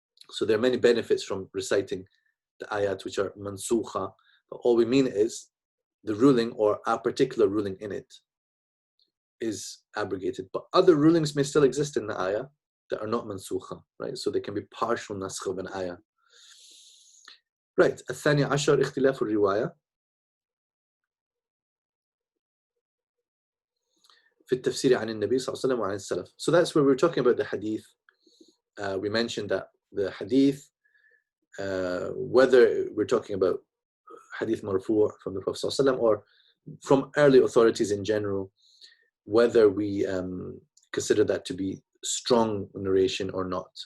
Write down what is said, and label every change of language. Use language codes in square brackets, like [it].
[en] So there are many benefits from reciting the ayat which are mansukha, but all we mean is the ruling or a particular ruling in it is abrogated. But other rulings may still exist in the ayah that are not mansukha, right? So they can be partial naskh of an ayah. [ar] Right, الثاني عشر اختلاف الرواية في التفسير عن النبي صلى الله عليه وسلم وعن السلف. [en] So that's where we're talking about the hadith. We mentioned that the hadith, whether we're talking about hadith marfu' from the Prophet [ar] صلى الله عليه وسلم [en] or from early authorities in general, whether we consider that to be strong narration or not.